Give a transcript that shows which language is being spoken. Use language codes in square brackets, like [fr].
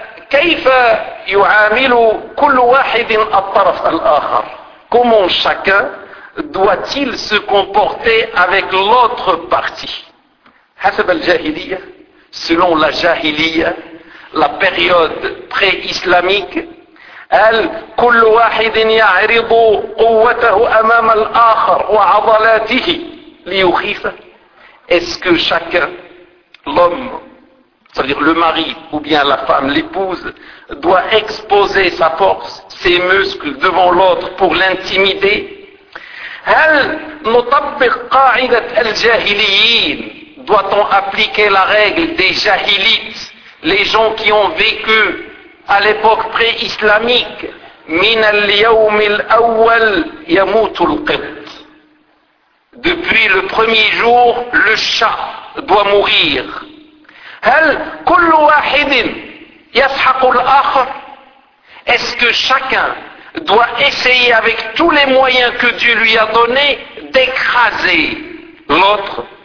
[ar] كيف يعامل كل واحد الطرف الآخر؟ [fr] Comment chacun doit-il se comporter avec l'autre partie؟ [ar] حسب الجاهلية, [fr] selon la [ar] جاهلية, [fr] la période pré-islamique, [ar] هل كل واحد يعرض قوته أمام الآخر وعضلاته ليخيفه؟ [fr] Est-ce que chacun, l'homme, c'est-à-dire le mari ou bien la femme, l'épouse, doit exposer sa force, ses muscles devant l'autre pour l'intimider? [ar] هل نطبق قاعدة الجاهليين? [fr] Doit-on appliquer la règle des jahilites, les gens qui ont vécu à l'époque pré-islamique? [ar] من اليوم الأول يموت القط. [fr] Depuis le premier jour, le chat doit mourir. [ar] هل كل واحد يسحق الآخر؟ [fr] Est-ce que chacun doit essayer avec tous les moyens que Dieu lui a donnés d'écraser l'autre?